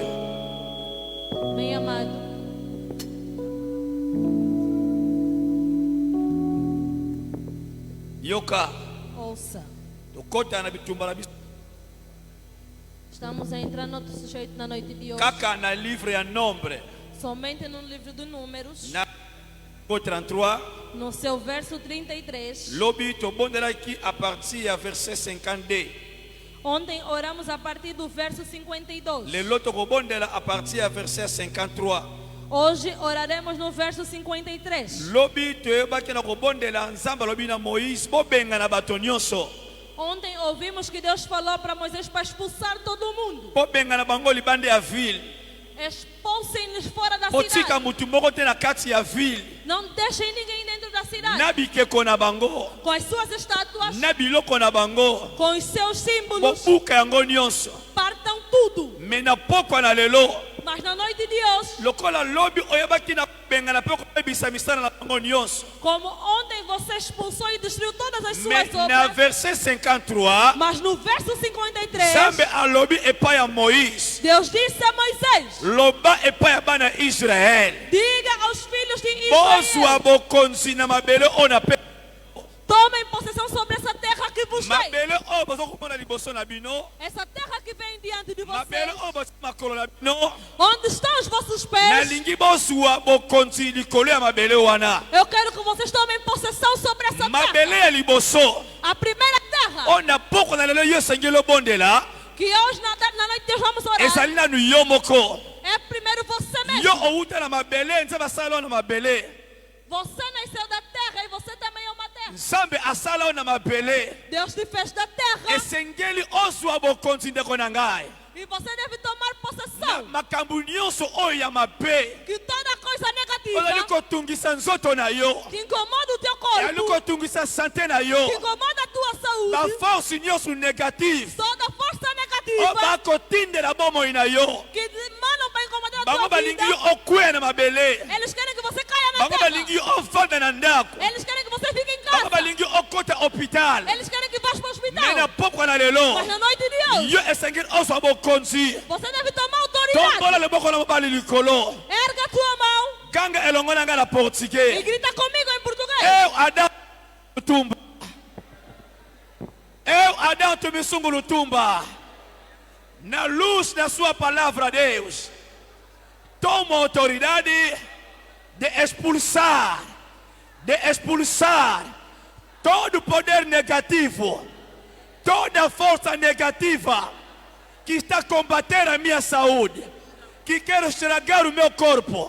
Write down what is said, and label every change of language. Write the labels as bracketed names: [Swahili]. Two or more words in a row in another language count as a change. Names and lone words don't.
[Portuguese] Bem amado, [Lingala] yoka [Portuguese] ouça. [Lingala] tokota na bitumba na biso [Portuguese] Estamos a entrar no outro sujeito na noite de hoje. [Lingala] kaka na livre ya nombre [Portuguese] Somente no livro de Números, [Lingala] na 33 [Portuguese] no seu verso 33. [Lingala] lobi tobondelaki [French] a partir [Lingala] ya verset 52 [Portuguese] Ontem oramos a partir do verso 52. [Lingala] lelo tokobondela [French] a partir [Lingala] ya verset 53 [Portuguese] Hoje oraremos no verso 53. [Lingala] lobi toyebaki na kobondela nzambe alobi na moïse bobenga na bato nyonso [Portuguese] Ontem ouvimos que Deus falou para Moisés para expulsar todo mundo. [Lingala] bobenga na bango libanda ya ville [Portuguese] Expulsem-nos fora da [Lingala] botika [Portuguese] cidade. [Lingala] mutu moko te na kati ya ville [Portuguese] Não deixem ninguém dentro da cidade. [Lingala] na bikeko na bango [Portuguese] Com as suas estátuas, [Lingala] na biloko na bango [Portuguese] com os seus símbolos, [Lingala] bobuka yango nyonso [Portuguese] partam tudo. [Lingala] me na pokwa na lelo [Portuguese] Mas na noite de hoje, [Lingala] lokola lobi oyebaki na kobengana mpe koyebisa misala na bango nyonso [Portuguese] como ontem você expulsou e destruiu todas as [Lingala] me [Portuguese] suas [Lingala] na [Portuguese] obras, [Lingala] verset 53 [Portuguese] mas no verso 53, [Lingala] nzambe alobi epai ya moïse [Portuguese] Deus disse a Moisés: [Lingala] loba epai ya bana israele [Portuguese] diga aos filhos de Israel [Lingala] bozwa bokonzi na mabele oyo na pe [Portuguese] tomem possessão sobre essa terra que vos tem. [Lingala] mabele oyo bozokomona liboso na bino, [Portuguese] Essa terra que vem diante de [Lingala] mabele [Portuguese] vocês. [Lingala] oyo boza makolo na bino, [Portuguese] Onde estão os vossos pés? [Lingala] nalingi bozwa bokonzi likolo ya mabele wana. [Portuguese] Eu quero que vocês tomem possessão sobre essa [Lingala] Mabele [Portuguese] terra. [Lingala] ya liboso [Portuguese] A primeira terra [Lingala] oyo na poko na lelo yo esengeli obondela, [Portuguese] que hoje na noite Deus vamos orar. [Lingala] ezali nanu yo moko. [Portuguese] É primeiro você mesmo. [Lingala] Yo outa na mabele, nzambe asala oyo na mabele. [Portuguese] Você nasceu da terra e você também é uma terra. [Lingala] Nzambe asala oyo na mabele. [Portuguese] Deus te fez da terra [Lingala] Esengeli ozwa bokonzi ndeko na ngai. [Portuguese] e você deve tomar [Lingala] Na [Portuguese] possessão. [Lingala] makambo nyonso oyo ya mabe [Portuguese] Que toda coisa [Lingala] ozali [Portuguese] negativa [Lingala] kotungisa nzoto na yo, [Portuguese] que incomoda o teu [Lingala] ezali [Portuguese] corpo, [Lingala] kotungisa sante na [Portuguese] que [Lingala] yo, [Portuguese] incomoda a tua saúde, [Lingala] baforce nyonso negative [Portuguese] toda força [Lingala] oyo [Portuguese] negativa [Lingala] bakotindela bomoi na yo, [Portuguese] que mandam para incomodar a [Lingala] bango [Portuguese] tua vida. [Lingala] balingi yo okweya na mabele, [Portuguese] Eles querem que você caia na [Lingala] bango [Portuguese] terra. [Lingala] balingi yo ovanda na ndako, [Portuguese] Eles querem que você fique em [Lingala] bango [Portuguese] casa. [Lingala] balingi yo okota hopital. [Portuguese] Eles querem que vá para o [Lingala] Me na [Portuguese] hospital. [Lingala] pokwa na lelo [Portuguese] Mas na noite de hoje, [Lingala] yo esengeli ozwa bokonzi, [Portuguese] você deve tomar autoridade. [Lingala] tombola leboko na mobali likolo, [Portuguese] Erga a tua mão [Lingala] ganga elongo na ngai na [Portuguese] e [Lingala] portugais. [Portuguese] grita comigo em português. Eu, Adão Lutumba. Eu, Adão Tumisungu Lutumba. Na luz da sua palavra, Deus, toma a autoridade de expulsar todo poder negativo, toda força negativa que está combatendo a minha saúde, que quer estragar o meu corpo.